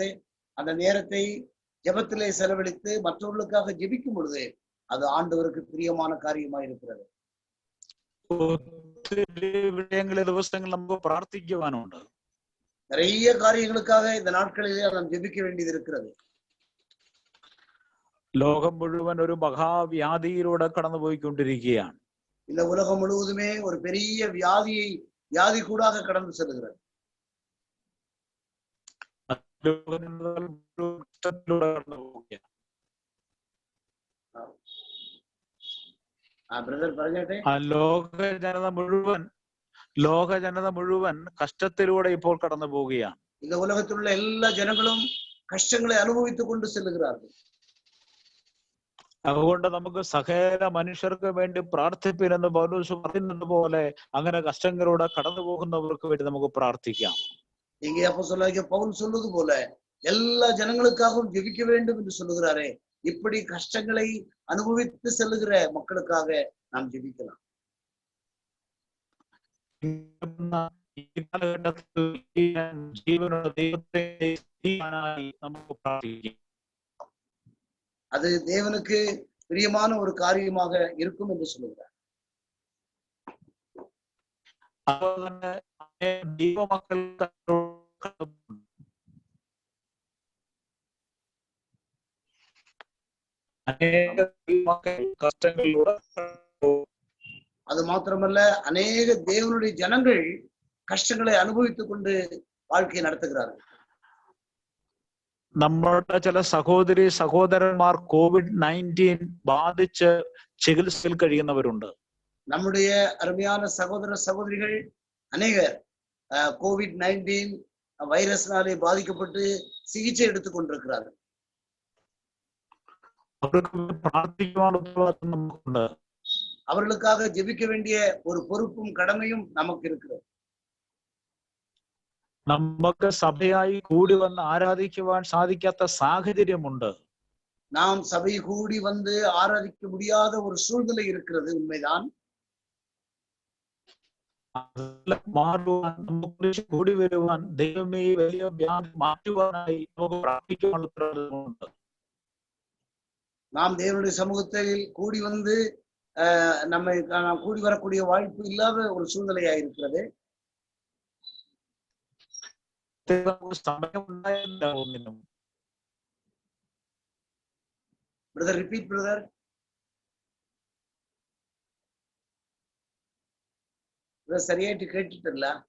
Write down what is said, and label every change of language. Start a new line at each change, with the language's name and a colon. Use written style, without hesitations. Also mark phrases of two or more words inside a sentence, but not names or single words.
Tamil: அந்த நேரத்தை ஜெபத்திலே செலவழித்து மற்றவர்களுக்காக ஜெபிக்கும் பொழுது அது ஆண்டவருக்கு பிரியமான காரியமாக இருக்கிறது.
Malayalam: ഒത്തിരി വിഷയങ്ങൾ ദിവസങ്ങൾ നമുക്ക് പ്രാർത്ഥിക്കുവാനുണ്ട്.
Tamil: நிறைய காரியங்களுக்காக இந்த நாட்களிலே நாம் ஜெபிக்க வேண்டியது இருக்கிறது.
Malayalam: ലോകം മുഴുവൻ ഒരു മഹാവ്യാധിയിലൂടെ കടന്നുപോയിക്കൊണ്ടിരിക്കുകയാണ്.
Tamil: இந்த உலகம் முழுவதுமே ஒரு பெரிய வியாதி கூடாக கடந்து செல்கிறது.
Malayalam: பிரதர் പറഞ്ഞേ, ലോക ജനത മുഴുവൻ കഷ്ടത്തിലൂടെ ഇപ്പോൾ കടന്നു പോവുകയാണ്.
Tamil: இந்த உலகத்திலுள்ள எல்லா ஜனங்களும் கஷ்டங்களை அனுபவித்துக் கொண்டு செல்லுகிறார்கள்.
Malayalam: അതുകൊണ്ട് നമുക്ക് സകല മനുഷ്യർക്ക് വേണ്ടി പ്രാർത്ഥിപ്പിനെന്ന് പൗലോസ് പറയുന്നത് പോലെ അങ്ങനെ കഷ്ടങ്ങളിലൂടെ കടന്നു പോകുന്നവർക്ക് വേണ്ടി നമുക്ക് പ്രാർത്ഥിക്കാം.
Tamil: இங்கே அப்போஸ்தலனாகிய பவுல் சொல்வது போல எல்லா ஜனங்களுக்காகவும் ஜெபிக்க வேண்டும் என்று சொல்லுகிறாரே, இப்படி கஷ்டங்களை அனுபவித்து செல்லுகிற மக்களுக்காக நாம் ஜெபிக்கலாம்.
Malayalam: ഈ കാലഘട്ടത്തിൽ ജീവനുള്ള ദൈവത്തെ നമുക്ക് പ്രാർത്ഥിക്കാം.
Tamil: அது தேவனுக்கு பிரியமான ஒரு காரியமாக இருக்கும் என்று சொல்லுகிறார்.
Malayalam: ദൈവമക്കൾ കഷ്ടങ്ങളിലൂടെ,
Tamil: அது மாத்திரமல்ல, அநேக தேவனுடைய ஜனங்கள் கஷ்டங்களை அனுபவித்துக் கொண்டு வாழ்க்கையை நடத்துகிறார்கள்.
Malayalam: നമ്മുടെ ചില സഹോദരി സഹോദരന്മാർ COVID-19 ബാധിച്ച് ചികിത്സയിൽ കഴിയുന്നവരുണ്ട്.
Tamil: நம்முடைய அருமையான சகோதர சகோதரிகள் அநேகர் COVID-19 வைரஸ்னாலே பாதிக்கப்பட்டு சிகிச்சை எடுத்துக் கொண்டிருக்கிறார்கள்.
Malayalam: അവർക്ക് പ്രാർത്ഥിക്കുവാനുള്ള നമുക്കുണ്ട്.
Tamil: அவர்களுக்காக ஜெபிக்க வேண்டிய ஒரு பொறுப்பும் கடமையும் நமக்கு இருக்கிறது.
Malayalam: നമുക്ക് സഭയായി കൂടി വന്ന് ആരാധിക്കുവാൻ സാധിക്കാത്ത സാഹചര്യമുണ്ട്.
Tamil: நாம் சபை கூடி வந்து ஆராதிக்க முடியாத ஒரு சூழ்நிலை இருக்கிறது, உண்மைதான்.
Malayalam: മാറുവാൻ, നമുക്ക് കൂടി വരുവാൻ, ദൈവമേ വലിയ വ്യാധി മാറ്റുവാനായി നമുക്ക് പ്രാർത്ഥിക്കുവാനുണ്ട്.
Tamil: நாம் தேவனுடைய சமூகத்தில் கூடி வந்து நம்மை கூடி வரக்கூடிய வாய்ப்பு இல்லாத ஒரு சூழ்நிலையா இருக்கிறது.
Malayalam: സമയം ഉണ്ടായില്ല ഒന്നിനും.
English: brother repeat brother.
Tamil: சரியாயிட்டு கேட்டுட்டல.